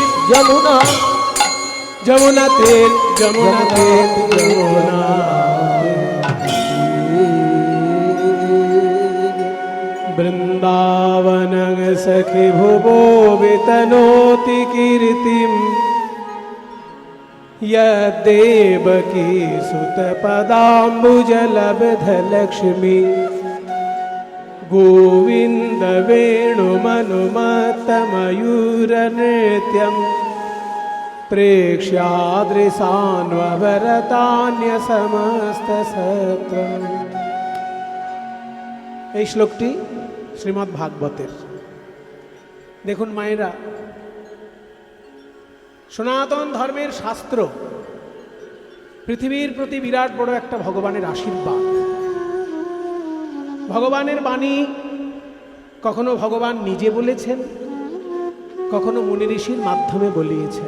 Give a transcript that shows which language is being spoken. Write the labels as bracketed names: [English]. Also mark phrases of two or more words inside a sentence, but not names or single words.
[Hindi] जमुना जमुना तीर जमुना तीर जमुना [Sanskrit] वृंदावन सखी भुवो वितनोति कीर्तिम यदेवकी सुत पदाम्बुजलब्ध लक्ष्मी गोविंद वेणुमनुमत्त मयूर नृत्यं प्रेक्ष्यादृशान्वभरतान्य समस्त सत्रम्। [Bangla] এই শ্লোকটি শ্রীমদ্ ভাগবতের। দেখুন মায়েরা, সনাতন ধর্মের শাস্ত্র পৃথিবীর প্রতি বিরাট বড় একটা ভগবানের আশীর্বাদ। ভগবানের বাণী কখনো ভগবান নিজে বলেছেন, কখনো মুনি ঋষির মাধ্যমে বলিয়েছেন।